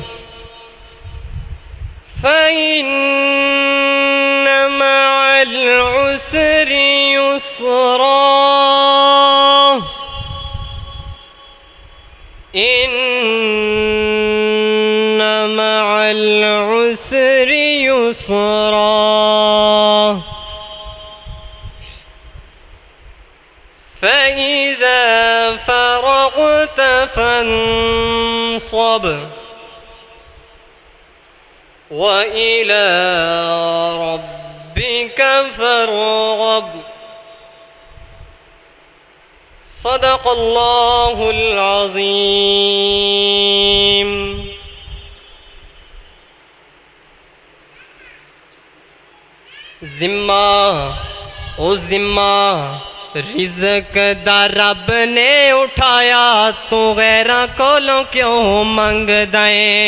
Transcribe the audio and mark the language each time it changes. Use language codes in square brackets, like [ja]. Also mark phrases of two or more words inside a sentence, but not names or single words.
[ar] فإن مع العسر يسرا إن مع العسر يسرا فإذا فرغت فانصب وإلى ربك فارغب صدق الله العظيم. [pa] ذمہ او ذمہ رزق دا رب نے چُکیا، تُو غیراں کولوں کیوں منگدا ایں.